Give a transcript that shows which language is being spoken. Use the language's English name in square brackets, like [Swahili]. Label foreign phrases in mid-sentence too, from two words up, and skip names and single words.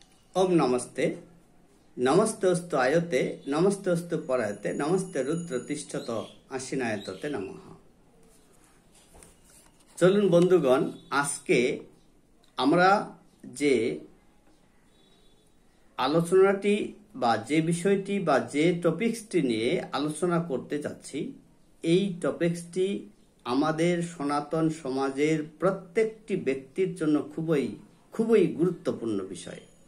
[Sanskrit] ओम नमस्ते नमस्तेस्तु आयते नमस्तेस्तु परायते नमस्ते रुद्र तिष्ठत आशीनायतते नमः। [Bangla] চলুন বন্ধুগণ আজ কে আমরা যে আলোচনাটি বা যে বিষয়টি বা যে টপিকসটি নিয়ে আলোচনা করতে যাচ্ছি এই টপিকসটি আমাদের সনাতন সমাজের প্রত্যেকটি ব্যক্তির জন্য খুবই গুরুত্বপূর্ণ বিষয়।